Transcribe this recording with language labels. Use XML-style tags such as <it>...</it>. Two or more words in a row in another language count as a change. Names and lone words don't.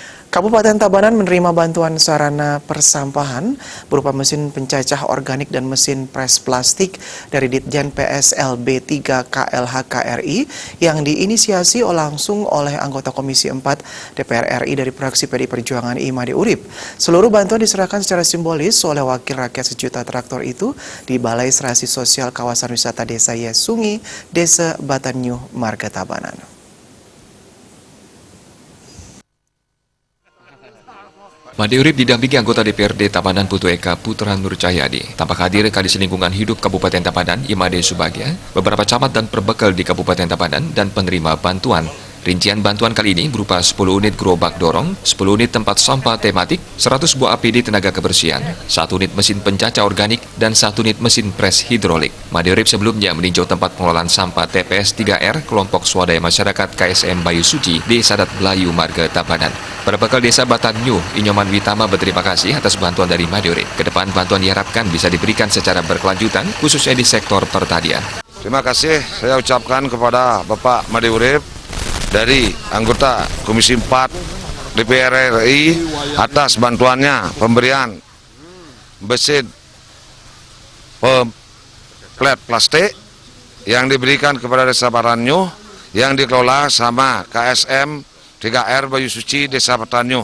<id>Kabupaten Tabanan menerima bantuan sarana persampahan berupa mesin pencacah organik dan mesin pres plastik dari Ditjen PSLB 3 KLHK-RI yang diinisiasi langsung oleh anggota Komisi 4 DPR RI dari fraksi PD Perjuangan Imade Urip. Seluruh bantuan diserahkan secara simbolis oleh wakil rakyat sejuta traktor itu di Balai Serasi Sosial Kawasan Wisata Desa Yesungi, Desa Batanyuh, Marga Tabanan. Imade Urip didampingi anggota DPRD Tabanan Putu Eka Putra Nur Cahyadi. Tampak hadir Kadis Lingkungan Hidup Kabupaten Tabanan, Imade Subagya, beberapa camat dan perbekal di Kabupaten Tabanan, dan penerima bantuan. Rincian bantuan kali ini berupa 10 unit gerobak dorong, 10 unit tempat sampah tematik, 100 buah APD tenaga kebersihan, 1 unit mesin pencacah organik, dan 1 unit mesin pres hidrolik. Imade Urip sebelumnya meninjau tempat pengelolaan sampah TPS 3R kelompok swadaya masyarakat KSM Bayu Suci di Sadat Belayu, Marga Tabanan. Perbekal Desa Batanyuh, Inyoman Witama berterima kasih atas bantuan dari Imade Urip. Kedepan bantuan diharapkan bisa diberikan secara berkelanjutan, khususnya di sektor pertanian. Terima kasih saya ucapkan kepada Bapak Imade Urip dari anggota Komisi 4 DPR RI atas bantuannya pemberian mesin plat plastik yang diberikan kepada Desa Batanyuh yang dikelola sama KSM 3R Bayu Suci Desa Batanyuh.</id>